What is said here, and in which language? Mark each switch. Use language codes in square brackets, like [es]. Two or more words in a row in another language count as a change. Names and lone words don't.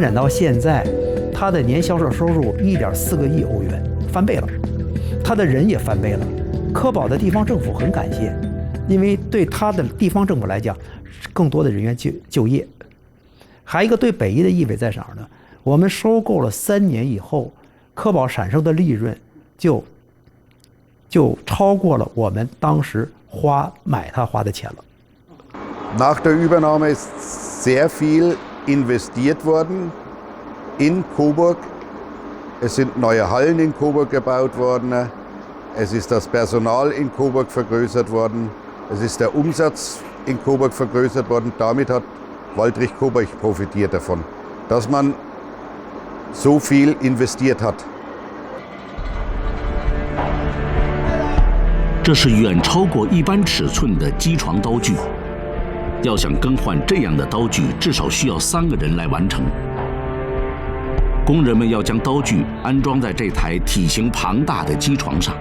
[zh] 展到现在，他的年销售收入1.4个亿欧元，翻倍了，他的人也翻倍了。科宝的地方政府很感谢， 因为对它的地方政府来讲，更多的人员就业。还有一个对北医的意味在哪儿呢？我们收购了3年以后，科宝产生的利润就超过了我们当时买它花的钱了。 [de] Nach der Übernahme ist sehr viel investiert worden in Coburg. Es sind neue Hallen in Coburg gebaut worden. Es ist das Personal in Coburg vergrößert worden. Es ist der Umsatz in Coburg vergrößert worden. Damit hat Waldrich Coburg profitiert davon, dass man so viel investiert hat. [zh] 这是远超过一般尺寸的机床刀具，要想更换这样的刀具，至少需要3个人来完成。工人们要将刀具安装在这台体型庞大的机床上。